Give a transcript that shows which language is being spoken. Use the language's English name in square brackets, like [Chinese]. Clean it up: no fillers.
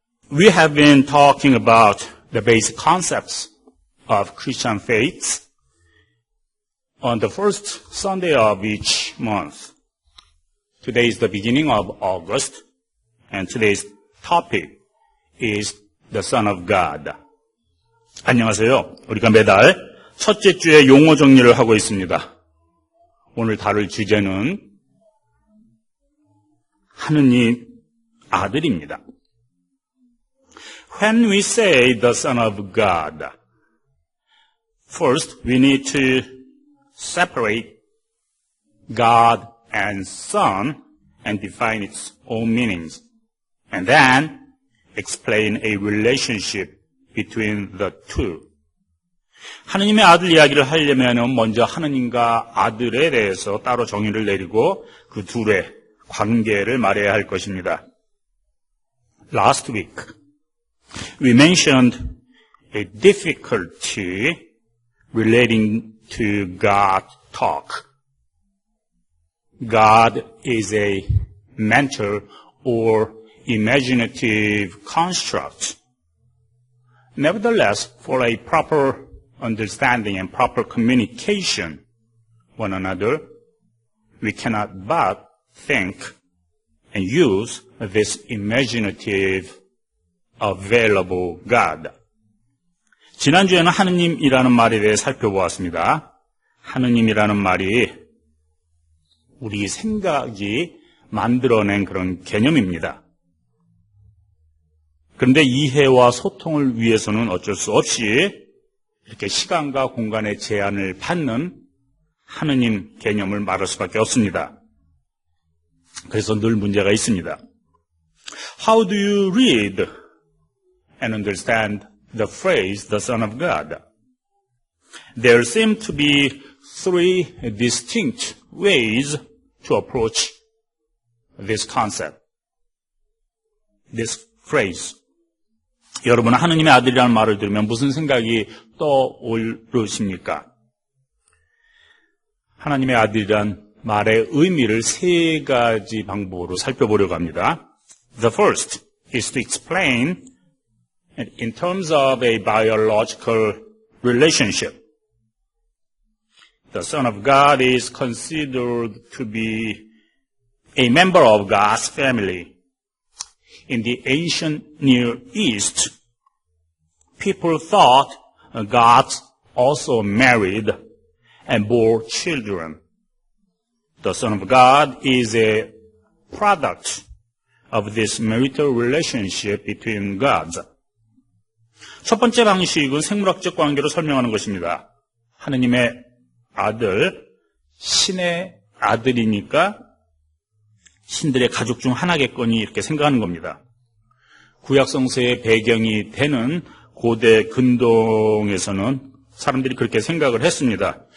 [English] We have been talking about the basic concepts of Christian faith on the first Sunday of each month. Today is the beginning of August, and today's topic is the Son of God. [Korean] 안녕하세요. 우리가 매달 첫째 주에 용어 정리를 하고 있습니다. 오늘 다룰 주제는 하느님 아들입니다. [English] When we say the Son of God, first we need to separate God and Son and define its own meanings, and then explain a relationship between the two. [Korean] 하느님의 아들 이야기를 하려면 먼저 하느님과 아들에 대해서 따로 정의를 내리고 그 둘의 관계를 말해야 할 것입니다. [English] Last week, we mentioned a difficulty relating to God talk. God is a mental or imaginative construct. Nevertheless, for a proper understanding and proper communication one another, we cannot but think and use this imaginative available God. [Korean] 지난주에는 하느님이라는 말에 대해 살펴보았습니다. 하느님이라는 말이 우리 생각이 만들어낸 그런 개념입니다. 그런데 이해와 소통을 위해서는 어쩔 수 없이 이렇게 시간과 공간의 제한을 받는 하느님 개념을 말할 수밖에 없습니다. 그래서 늘 문제가 있습니다. [English] How do you read and understand the phrase, the Son of God? There seem to be three distinct ways to approach this concept, this phrase. [Korean] 여러분, 하느님의 아들이라는 말을 들으면 무슨 생각이 떠오르십니까? 하나님의 아들이란 말의 의미를 세 가지 방법으로 살펴보려고 합니다. [English] The first is to explain in terms of a biological relationship. The Son of God is considered to be a member of God's family. In the ancient Near East, people thought God also married and bore children. The Son of God is a product of this marital relationship between gods. [Korean] 첫 번째 방식은 생물학적 관계로 설명하는 것입니다. 하느님의 아들, 신의 아들이니까 신들의 가족 중 하나겠거니 이렇게 생각하는 겁니다. 구약 성서의 배경이 되는 고대 근동에서는 사람들이 그렇게 생각을 했습니다.